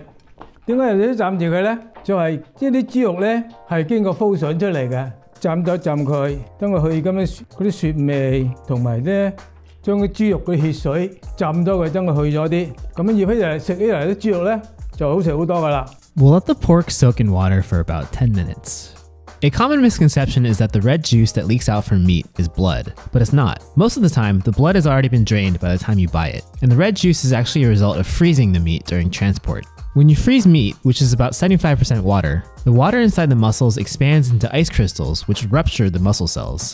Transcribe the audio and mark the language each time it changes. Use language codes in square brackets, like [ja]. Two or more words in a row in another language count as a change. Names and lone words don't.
[yue] 點解要浸住佢咧？就係即係啲豬肉咧係經過風筍出嚟嘅，浸咗浸佢，等佢去咁樣嗰啲雪味，同埋咧將啲豬肉嘅血水浸咗佢，等佢去咗啲。咁樣醃起嚟食起嚟啲豬肉咧就好食好多噶啦。 [en] We'll let the pork soak in water for about 10 minutes. A common misconception is that the red juice that leaks out from meat is blood, but it's not. Most of the time, the blood has already been drained by the time you buy it, and the red juice is actually a result of freezing the meat during transport. When you freeze meat, which is about 75% water, the water inside the muscles expands into ice crystals, which rupture the muscle cells.